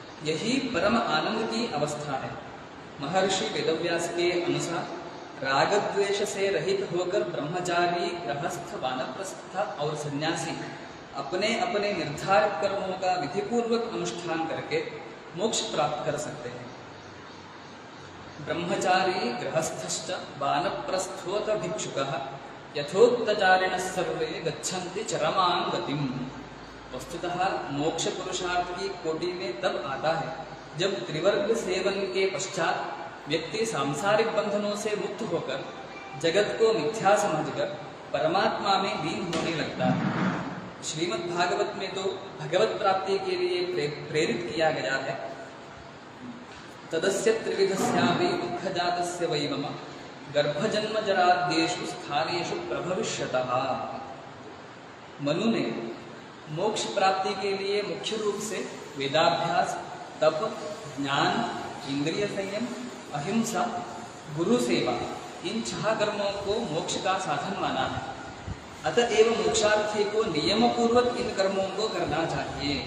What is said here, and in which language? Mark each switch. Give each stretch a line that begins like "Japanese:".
Hindi: यही परम आनंद की अवस्था है। महर्षि वेदव्यास के अनुसार राग द्वेष से रहित होकर ब्रह्मचारी, गृहस्थ, वानप्रस्थ और सन्यासी अपने अपने निर्धारित कर्मों का विधिपूर्वक अनुष्ठान करके मोक्ष प्राप्त कर सकते हैं।
Sanskrit: ब्रह्मचारी गृहस्थश्च वानप्रस्थोत भिक्षुकः यथोक्तचारिणः सर्वे गच्छन्ति चरमां गतिम्।
Hindi: वस्तुतः मोक्ष पुरुषार्थ की कोटि में तब आता है जब त्रिवर्ग सेवन के पश्चात व्यक्ति सांसारिक बंधनों से मुक्त होकर जगत को मिथ्या समझकर परमात्मा में लीन होने लगता है। श्रीमद् भागवत में तो भगवत प्राप्ति के लिए प्रेरित किया गया है।
Sanskrit: तदस्य त्रिविधस्यापि दुःखजातस्य वै मम गर्भजन्म जराद्येषु स्थानेषु प्रभविष्यतः।
Hindi: मनु ने मोक्ष प्राप्ति के लिए मुख्य रूप से वेदाभ्यास, तप, ज्ञान, इंद्रिय संयम अहिंसा, गुरु सेवा, इन 6 कर्मों को मोक्ष का साधन माना है। अतएव मोक्षार्थी को नियम पूर्वक इन कर्मों को करना चाहिए।